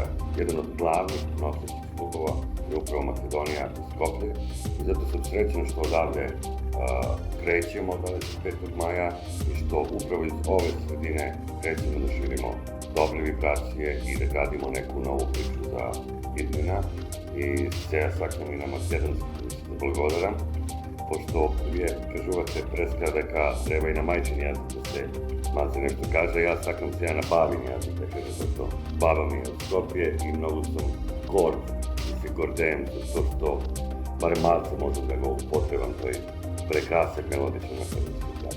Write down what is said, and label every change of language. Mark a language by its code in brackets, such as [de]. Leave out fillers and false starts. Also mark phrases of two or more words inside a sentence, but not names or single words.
[sr] Jedan od glavnih nosećih stubova je upravo Makedonija i Skoplje i zato sam srećan što odavde krećemo 25. maja i što upravo iz ove sredine krećemo da širimo dobre vibracije i da gradimo neku novu priču za [mk] Idmina i сега сакам и на македонски да благодарам, пошто вие кажувате преска дека треба и на мајчин јазик да се малце нешто каже, јас сакам сега на бабин јазик да кажа, зато баба ми е од Скопје и многу сум горд и се гордеем за тоа што барем малце можам да го употребам тој прекрасен мелодичен македонски.